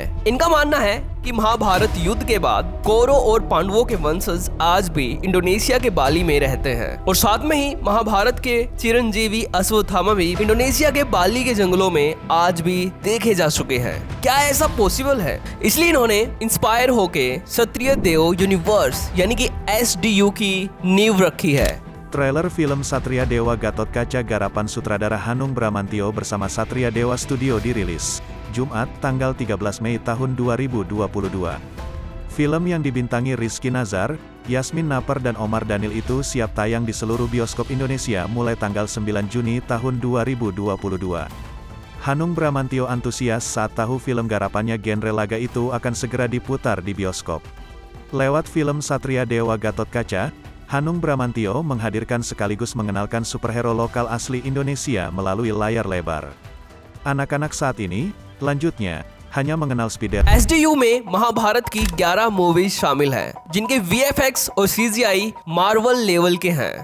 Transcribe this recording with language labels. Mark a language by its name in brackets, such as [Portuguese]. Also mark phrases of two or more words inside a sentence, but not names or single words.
[Hindi] इनका मानना है कि महाभारत युद्ध के बाद कौरव और पांडवों के वंशज आज भी इंडोनेशिया के बाली में रहते हैं और साथ में ही महाभारत के चिरंजीवी अश्वत्थामा भी इंडोनेशिया के बाली के जंगलों में आज भी देखे जा चुके हैं। क्या ऐसा पॉसिबल है? इसलिए इन्होंने इंस्पायर होके क्षत्रिय देव यूनिवर्स यानी कि SDU की नींव रखी है। [Indonesian] Trailer film Satria Dewa Gatotkaca garapan sutradara Hanung Bramantyo bersama Satria Dewa Studio dirilis Jumat, tanggal 13 Mei tahun 2022. Film yang dibintangi Rizky Nazar, Yasmin Naper dan Omar Daniel itu siap tayang di seluruh bioskop Indonesia mulai tanggal 9 Juni tahun 2022. Hanung Bramantyo antusias saat tahu film garapannya genre laga itu akan segera diputar di bioskop. Lewat film Satria Dewa Gatotkaca, Hanung Bramantyo menghadirkan sekaligus mengenalkan superhero lokal asli Indonesia melalui layar lebar. Anak-anak saat ini, lanjutnya, hanya mengenal Spider. [Hindi] SDU में महाभारत की 11 मूवीज शामिल हैं, जिनके VFX और CGI मार्वल लेवल के हैं।